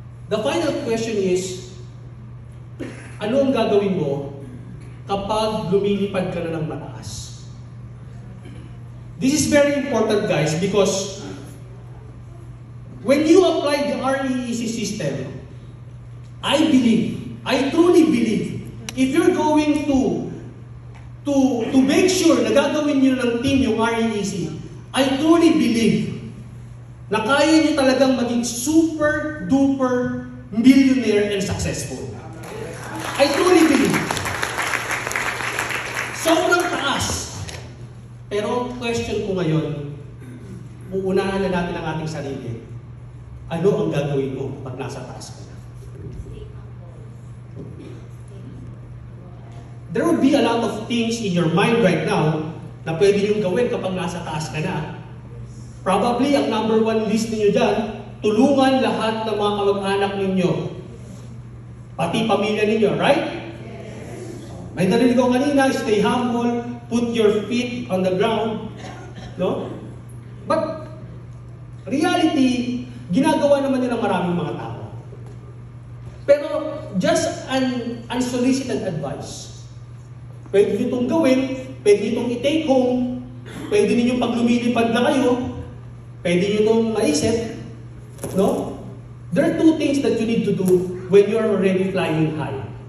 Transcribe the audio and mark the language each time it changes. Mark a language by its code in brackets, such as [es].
[en] The final question is, [tl] ano ang gagawin mo kapag lumilipad ka na ng mataas? [en] This is very important, guys, because when you apply the REEC system, I truly believe, if you're going to make sure [tl] na gagawin nyo ng team yung REEC, [en] I truly believe na kaya nyo talagang maging super duper millionaire and successful. I truly believe. [tl] Sobrang taas. Pero question ko ngayon, uunahan na natin ang ating sarili. Ano ang gagawin mo pag nasa taas ka na? [en] There will be a lot of things in your mind right now [tl] na pwede niyong gawin kapag nasa taas ka na. Probably, ang number one list ninyo dyan, tulungan lahat ng mga kamag-anak ninyo. Pati pamilya ninyo, right? May narinig ko kanina, [en] stay humble, put your feet on the ground. [tl] No? [en] But, reality, [tl] ginagawa naman yun ng maraming mga tao. [en] Pero, just an unsolicited advice. [tl] Pwede nyo itong gawin, pwede nyo itong i-take home, pwede ninyong pag lumilipad na kayo, pwede nyo itong maisip, no? [en] There are two things that you need to do when you're already flying high.